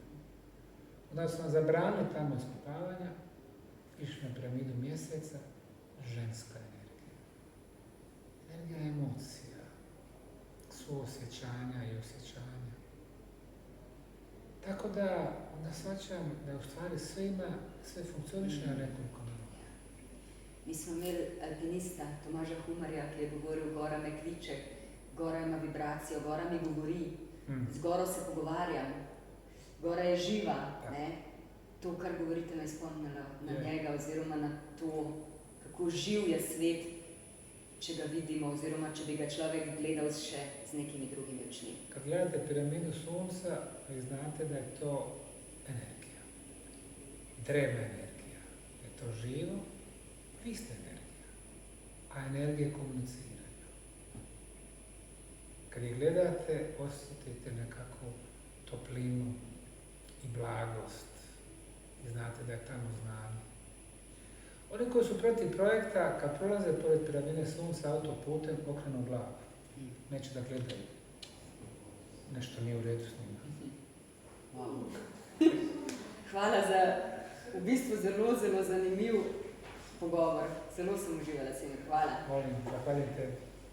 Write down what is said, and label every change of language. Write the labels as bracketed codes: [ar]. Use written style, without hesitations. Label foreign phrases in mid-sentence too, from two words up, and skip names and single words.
[bs] Onda su nam zabranili tamo iskopavanja, išli na piramidu Mjeseca, ženska energija. Energija emocija, suosjećanja i osjećanja. Tako da onda shvaćam da u stvari sve funkcioniše na nekoliko nivou. [sl] Mi smo imeli alpinista Tomaža Humarja, ki je govoril, gora me kliče, gora ima vibracijo, gora mi govori, z goro se pogovarjam, gora je živa. Ne? To, kar govorite, me je spomnilo na njega oziroma na to, kako živ je svet, če ga vidimo oziroma če bi ga človek gledal še z nekimi drugimi očmi. [bs] Kad gledate piramidu Sunca, vi znate da je to energija, drevna energija. Je to živo, vi ste energija. a energije komuniciraju. Kad ih gledate, osjetite nekako toplinu i blagost i znate da je tamo znanje. Oni koji su protiv projekta, kad prolaze pored piramide Sunca autoputem, okrenu glavu. Neće da gledaju. Nešto nije u redu s njima. [sl] Hvala za v bistvu zelo zanimiv pogovor. Zelo sem uživala, Sine. Hvala. [bs] Molim, zahvaljujem tebi.